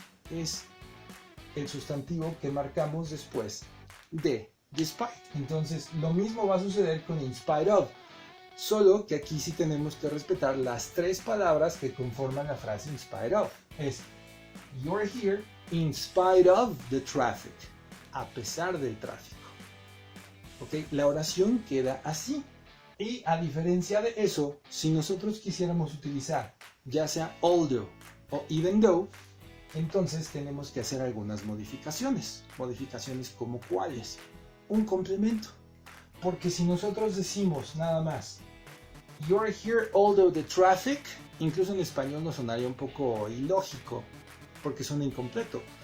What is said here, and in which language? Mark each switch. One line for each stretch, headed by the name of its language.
Spanish: Es el sustantivo que marcamos después de despite. Entonces, lo mismo va a suceder con
English: in spite of.
Spanish: Solo que aquí sí tenemos que respetar las tres palabras que conforman la frase in spite of. Es
English: you're here in spite of the traffic.
Spanish: A pesar del tráfico. ¿Ok? La oración queda así. Y a diferencia de eso, si nosotros quisiéramos utilizar ya sea although o even though, entonces tenemos que hacer algunas modificaciones. Modificaciones como cuáles. Un complemento. Porque si nosotros decimos nada más
English: you're here although the traffic,
Spanish: incluso en español nos sonaría un poco ilógico porque suena incompleto.